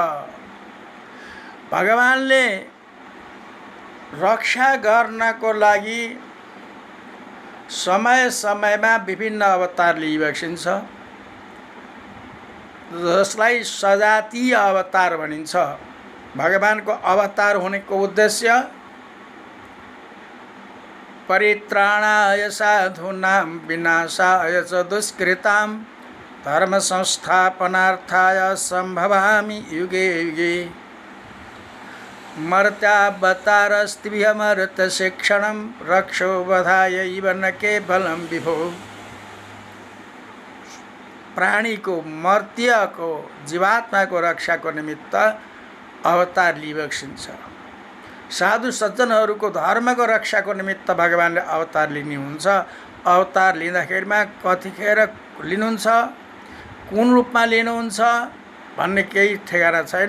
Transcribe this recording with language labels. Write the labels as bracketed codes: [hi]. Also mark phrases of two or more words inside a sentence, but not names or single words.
[ne] भगवानले रक्षा गर्नको लागि समय समयमा विभिन्न अवतार लिइबक्सिन्छ, जसलाई सजातीय अवतार भनिन्छ। भगवानको अवतार हुनेको उद्देश्य [sa] परित्राणाय साधूनां विनाशाय च दुष्कृतां धर्म संस्थापनार्थाय संभवामि युगे युगे। मर्त्यावतारस्त्रियमर्त शिक्षणं रक्षो वधायैव न केवलं विभो। [ne] प्राणीको मर्त्यको जीवात्माको रक्षाको निमित्त अवतार लिइबक्सिन्छ। साधु सज्जनहरूको धर्मको रक्षाको निमित्त भगवानले अवतार लिनुहुन्छ। अवतार लिँदाखेरिमा कतिखेर लिनुहुन्छ, कुन रूपमा लिनुहुन्छ भन्ने केही ठेगाना छैन।